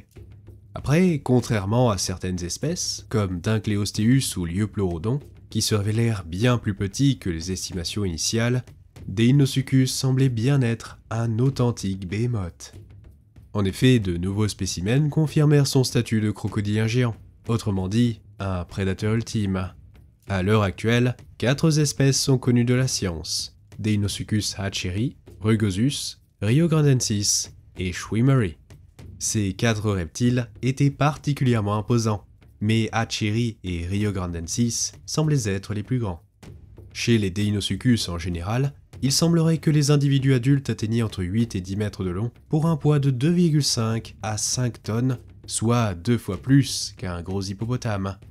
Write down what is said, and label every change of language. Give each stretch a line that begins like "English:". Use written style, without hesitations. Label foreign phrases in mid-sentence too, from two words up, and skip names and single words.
French: Après, contrairement à certaines espèces, comme Dincleosteus ou Liopleurodon, qui se révélèrent bien plus petits que les estimations initiales, Deinosuchus semblait bien être un authentique behemoth. En effet, de nouveaux spécimens confirmèrent son statut de crocodilien géant, autrement dit, un prédateur ultime. À l'heure actuelle, 4 espèces sont connues de la science: Deinosuchus hatcheri, Rugosus, riograndensis et schwimmeri. Ces 4 reptiles étaient particulièrement imposants, mais hatcheri et riograndensis semblaient être les plus grands. Chez les Deinosuchus en général, il semblerait que les individus adultes atteignaient entre 8 et 10 mètres de long pour un poids de 2,5 à 5 tonnes, soit 2 fois plus qu'un gros hippopotame.